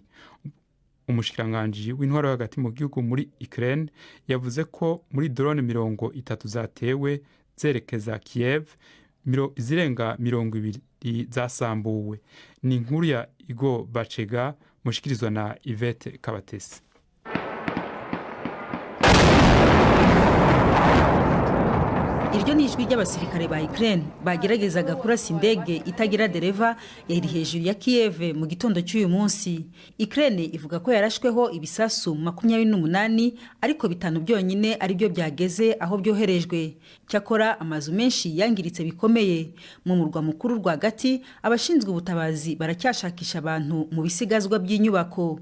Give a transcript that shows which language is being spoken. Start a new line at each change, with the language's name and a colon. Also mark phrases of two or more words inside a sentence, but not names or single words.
Rundi: Umushikiranganji w'intwaro hagati mu gihugu muri Ukraine yavuze ko muri drone 30 zatewe zerekeza Kiev, zirenga 20 zasambuwe. Ni inkuru ya Igo Bachega mushikirizwa na Yvette Kabatesi.
Kinyarwanda: Iryo ni ijwi ry'abasirikare ba Ukraine bageragezaga kurasa indege itagira dereva yari hejuru ya Kiev mu gitondo cy'uyu munsi. Ukraine ivuga ko yarashweho ibisasu 28 ariko bitanu byonyine ari byo byageze aho byoherejwe. Cyakora amazu menshi yangiritse bikomeye. Mu murwa mukuru rwagati abashinzwe ubutabazi baracyashakisha abantu mu bisigazwa by'inyubako.